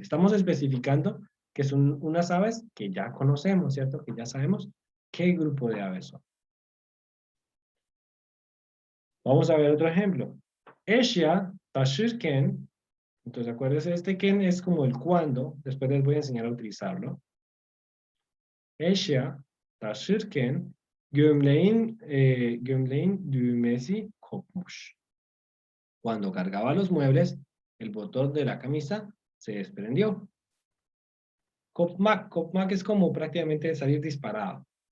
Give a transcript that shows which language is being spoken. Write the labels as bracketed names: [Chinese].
[Spanish] Estamos especificando que son unas aves que ya conocemos, ¿cierto? Que ya sabemos qué grupo de aves son. Vamos a ver otro ejemplo. [Turkish] Eşya taşırken, [Spanish] entonces acuérdense, este ken es como el cuando, después les voy a enseñar a utilizarlo. [Turkish] Eşya taşırken gömleğin düğmesi kopmuş. [Spanish] Cuando cargaba los muebles, el botón de la camisa se desprendió. Kopmak es como prácticamente salir disparado.